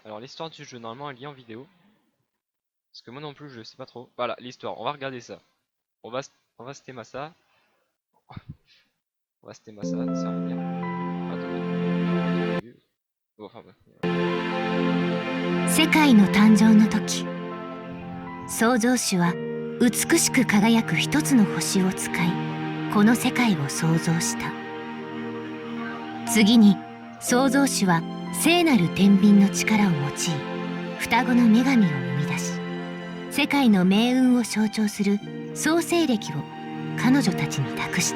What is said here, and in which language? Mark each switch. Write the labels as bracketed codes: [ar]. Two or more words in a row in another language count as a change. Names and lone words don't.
[fr] Alors, l'histoire du jeu, normalement, elle est en vidéo. Parce que moi non plus, je sais pas trop. Voilà, l'histoire. On va regarder ça. On va, on va se théma ça. On va se théma ça. Ça va venir. Attendez. Bon, enfin, ouais. [ja] 世界の誕生の時、創造主は美しく輝く一つの星を使い、この世界を創造した。次に創造主は聖なる天秤の力を用い、双子の女神を生み出し、世界の命運を象徴する創世暦を彼女たちに託した。